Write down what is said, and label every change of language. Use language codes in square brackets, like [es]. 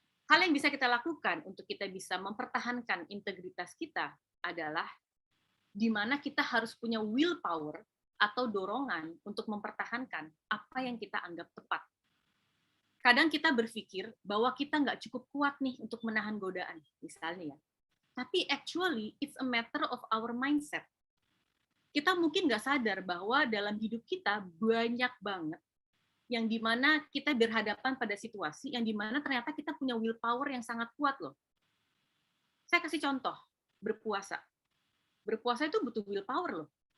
[id] Hal yang bisa kita lakukan untuk kita bisa mempertahankan integritas kita adalah di mana kita harus punya willpower atau dorongan untuk mempertahankan apa yang kita anggap tepat. Kadang kita berpikir bahwa kita nggak cukup kuat nih untuk menahan godaan, misalnya ya. Tapi [en] actually, it's a matter of our mindset. [id] Kita mungkin nggak sadar bahwa dalam hidup kita banyak banget yang dimana kita berhadapan pada situasi yang dimana ternyata kita punya willpower yang sangat kuat loh. Saya kasih contoh, berpuasa. Berpuasa itu butuh willpower loh.